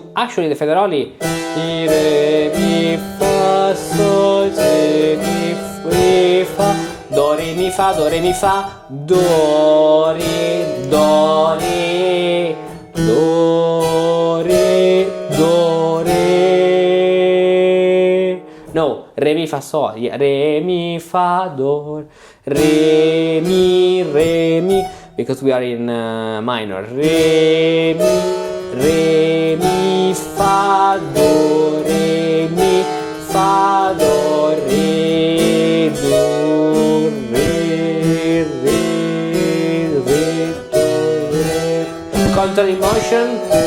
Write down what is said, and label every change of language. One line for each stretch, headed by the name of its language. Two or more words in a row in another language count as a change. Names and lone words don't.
English: actually the Federali di re mi fa sol si mi fa do re mi fa do re mi fa do re do re do re do re, no, re mi fa sol, yeah, re mi fa do re mi, because we are in minor. Re mi fa do re mi fa do re do re do re. Counter emotion.